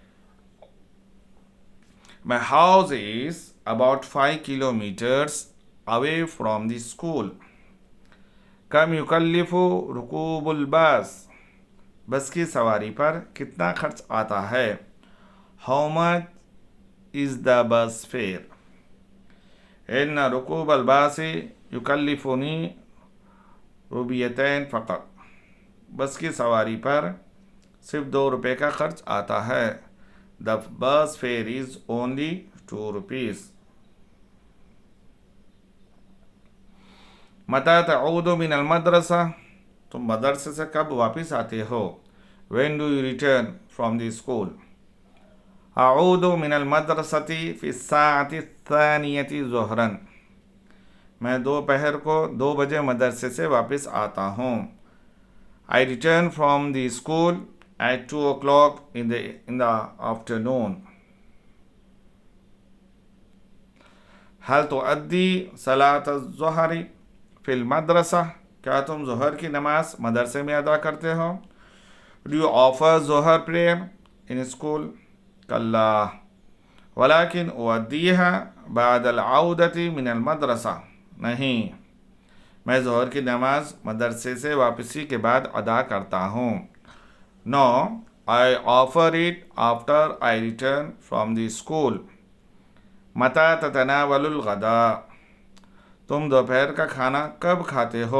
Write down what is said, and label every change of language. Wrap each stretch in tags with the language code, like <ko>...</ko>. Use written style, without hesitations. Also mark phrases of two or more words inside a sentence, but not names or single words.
<en>My house is about 5 kilometers away from the school.</en> <ar>كم يكلف ركوب الباص,</ar> <hi>बस की सवारी पर कितना खर्च आता है?</hi> <en>How much is the bus fare?</en> <ar>إن ركوب الباص يكلفني روبيتين فقط,</ar> <hi>बस की सवारी पर सिर्फ 2 रुपये का खर्च आता है।</hi> <en>The bus fare is only 2 rupees.</en> <ar>متى تعود من المدرسة,</ar> <hi>तुम मदरसे से कब वापस आते हो?</hi> <en>When do you return from the school?</en> <ar>أعود من المدرسة في الساعة الثانية ظهرا,</ar> <hi>मैं दोपहर को 2 बजे मदरसे से वापस आता हूँ।</hi> <en>I return from the school at 2 o'clock in the afternoon.</en> <ar>هل تؤدي صلاة الظهر في المدرسة,</ar> <hi>क्या तुम ज़ुहर की नमाज मदरसे में अदा करते हो?</hi> <en>Do you offer Zuhr prayer in school?</en> <ar>كلا ولكن أؤديها بعد عودتي من المدرسة,</ar> <hi>नहीं, मैं ज़ोहर की नमाज मदरसे से वापसी के बाद अदा करता हूँ।</hi> <en>No, I offer it after I return from the school.</en> <ar>متى تتناول الغداء,</ar> <hi>तुम दोपहर का खाना कब खाते हो?</hi>